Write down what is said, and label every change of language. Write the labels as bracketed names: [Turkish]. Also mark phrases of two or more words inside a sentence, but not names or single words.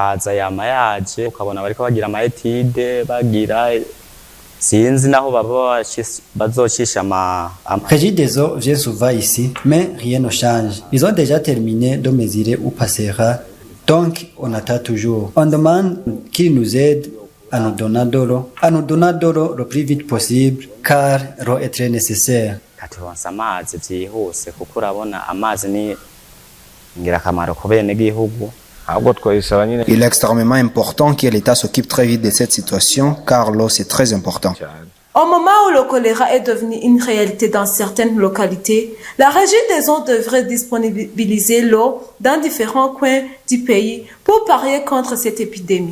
[French] Régie des eaux vient souvent ici, mais rien ne change. Ils ont déjà terminé de mesurer où passera, donc on attend toujours. On demande qu'ils nous aident à nous donner de l'eau le plus vite possible, car l'eau est très nécessaire. [Rundi] katuronsa amazi byihuse kuko urabona amazi ni ingirakamaro ku benegihugu. [French] Il est extrêmement important que l'État s'occupe très vite de cette situation, car l'eau c'est très important. Au moment où le choléra est devenu une réalité dans certaines localités, la Régie des eaux devrait disponibiliser l'eau dans différents coins du pays pour parier contre cette épidémie.